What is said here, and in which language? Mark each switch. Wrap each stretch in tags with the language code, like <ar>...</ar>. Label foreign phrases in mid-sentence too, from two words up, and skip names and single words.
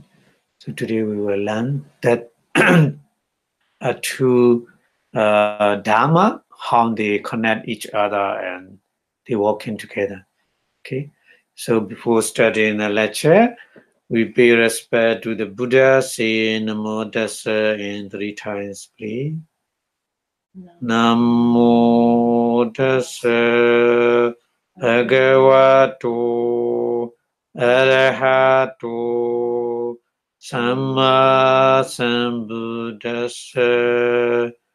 <en>So today we will learn that two Dharma, how they connect each other and they working together. Okay. So before starting the lecture, we pay respect to the Buddha, say</en> <pi>Namo Tassa</pi> <en>in 3 times, please.</en> <pi>Namo Tassa Bhagavato Arahato Samma Sambuddhassa.</pi>